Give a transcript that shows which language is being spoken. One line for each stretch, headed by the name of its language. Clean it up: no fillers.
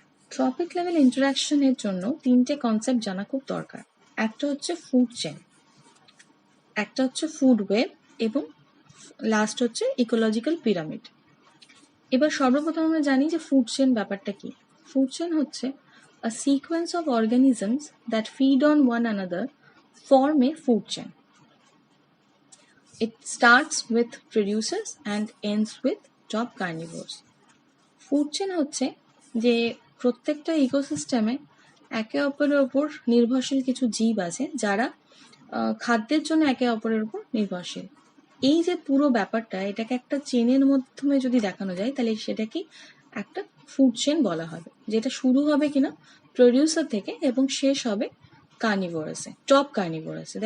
Bangla: Tropic level ইন্টারঅ্যাকশনের জন্য তিনটে concept জানা খুব দরকার। একটা হচ্ছে ফুড চেন, একটা হচ্ছে ফুড ওয়েব এবং লাস্ট হচ্ছে ইকোলজিক্যাল পিরামিড। এবার সর্বপ্রথম আমরা জানি যে ফুড চেন ব্যাপারটা কি। ফুড চেন হচ্ছে
English: a sequence of organisms that feed on one another form a food chain. It starts with producers and ends with top carnivores.
Bangla: Food chain হচ্ছে যে প্রত্যেকটা ইকোসিস্টেমে একে অপরের ওপর নির্ভরশীল কিছু জীব আছে যারা খাদ্যের জন্য একে অপরের উপর নির্ভরশীল। এই যে পুরো ব্যাপারটা, এটাকে একটা চেনের মাধ্যমে যদি দেখানো যায় তাহলে সেটাকে একটা ফুড চেন বলা হবে, যেটা শুরু হবে কিনা প্রডিউসার থেকে এবং শেষ হবে কার্নিভোরাসে, টপ কার্নিভোরাসে।